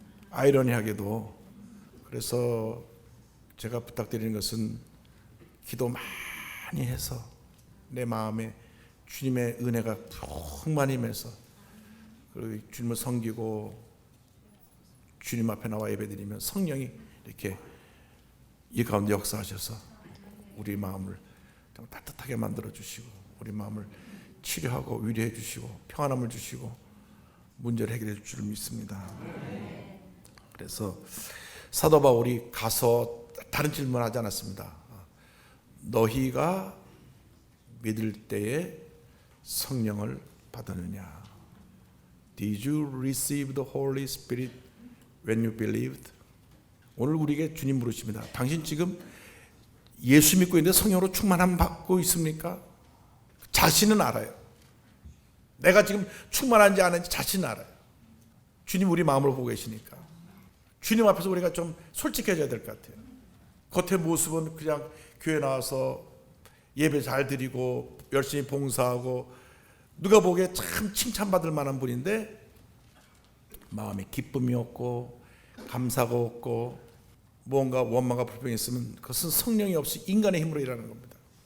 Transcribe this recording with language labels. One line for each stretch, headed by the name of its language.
Korean: 아이러니하게도. 그래서 제가 부탁드리는 것은 기도 많이 해서 내 마음에 주님의 은혜가 풍만히 임해서, 그리고 주님을 섬기고 주님 앞에 나와 예배드리면 성령이 이렇게 이 가운데 역사하셔서 우리 마음을 좀 따뜻하게 만들어 주시고, 우리 마음을 치료하고 위로해 주시고 평안함을 주시고 문제를 해결해 줄 줄 믿습니다. 그래서 사도 바울이 가서 다른 질문하지 않았습니다. 너희가 믿을 때에 성령을 받았느냐?
English: Did you receive the Holy Spirit when you believed?
Korean: 오늘 우리에게 주님 물으십니다. 당신 지금 예수 믿고 있는데 성령으로 충만함 받고 있습니까? 자신은 알아요. 내가 지금 충만한지 안 한지 자신은 알아요. 주님 우리 마음을 보고 계시니까. 주님 앞에서 우리가 좀 솔직해져야 될 것 같아요. 겉의 모습은 그냥 교회 나와서 예배 잘 드리고 열심히 봉사하고 누가 보기에 참 칭찬받을 만한 분인데, 마음에 기쁨이 없고 감사가 없고 뭔가 원망과 불평이 있으면 그것은 성령이 없이 인간의 힘으로 일하는 겁니다.